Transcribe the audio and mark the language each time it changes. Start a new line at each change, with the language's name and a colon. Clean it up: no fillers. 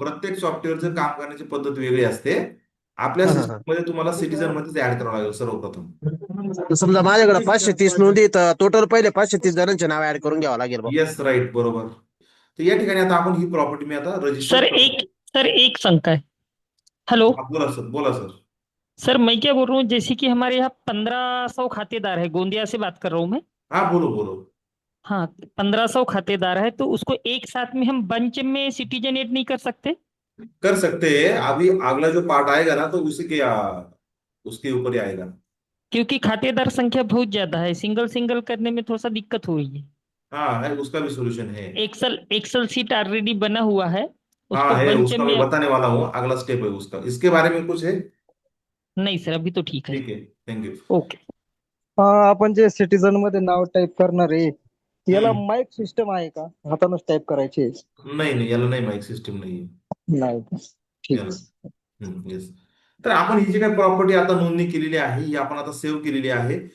Marathi: प्रत्येक सॉफ्टवेअरचं काम करण्याची पद्धत वेगळी असते. आपल्या हा हा हा. सिस्टम मध्ये तुम्हाला सिटीजन मध्येच ऍड करावं लागेल सर्वप्रथम. तर समजा माझ्याकडे 530 नोंदी, तर टोटल पहिले 530 जणांचे नाव ऍड करून घ्यावं लागेल बा. येस, राईट, बरोबर. तर या ठिकाणी आता आपण ही प्रॉपर्टी मी आता रजिस्टर सर करतो.
Hindi: एक सर एक शंका है। हेलो।
Marathi: हा, बोला सर, बोला सर.
Hindi: सर मैं क्या बोल रहा हूँ, जैसे कि हमारे यहाँ 1500 खातेदार है, गोंदिया से बात कर रहा हूँ मैं। हाँ, बोलो बोलो. हाँ, 1500 खातेदार है, तो उसको एक साथ में हम बंच में सिटीजन एड नहीं कर सकते? कर सकते हैं, अभी अगला जो पार्ट आएगा ना तो उसी के उसके ऊपर ही आएगा. क्योंकि खातेदार संख्या बहुत ज्यादा है, सिंगल सिंगल करने में थोड़ा सा दिक्कत हो रही है। हाँ है, उसका भी सोल्यूशन है. एक्सेल एक्सेल सीट ऑलरेडी बना हुआ है, हाँ उसको है, बंच उसका में। मैं बताने वाला हूँ, अगला स्टेप है उसका, इसके बारे में कुछ है. नहीं सर, अभी तो ठीक है। ठीक है, थैंक यू. ओके।
Marathi: हा, आपण जे सिटीजन मध्ये नाव टाईप करणार आहे, याला हम्म. माईक सिस्टम आहे का? हातानच टाईप करायचे? नाही नाही, याला नाही, माईक सिस्टम नाही आहे नाही का? ठीक. याला. येस. तर आपण ही जी काही प्रॉपर्टी आता नोंदणी केलेली आहे ही आपण आता सेव्ह केलेली आहे.